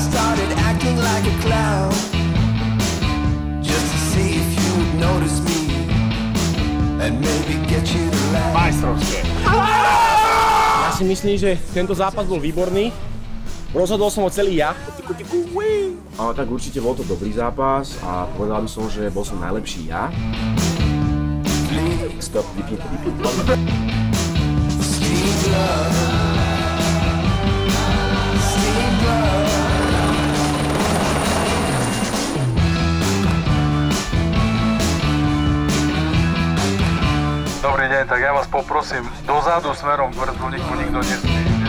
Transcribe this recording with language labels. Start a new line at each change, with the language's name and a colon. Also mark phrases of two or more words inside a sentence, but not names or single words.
English: started acting like a clown, just to see if you would notice me and maybe get you to laugh.
Slovak: Majstrovské. Ja si myslím, že tento zápas bol výborný. Rozhodol som ho celý ja. Ale tak určite bol to dobrý zápas a povedal by som, že bol som najlepší ja. Stop, vypni to. Dobrý deň, tak ja vás poprosím dozadu smerom k vrtulníku, nikto nesmie.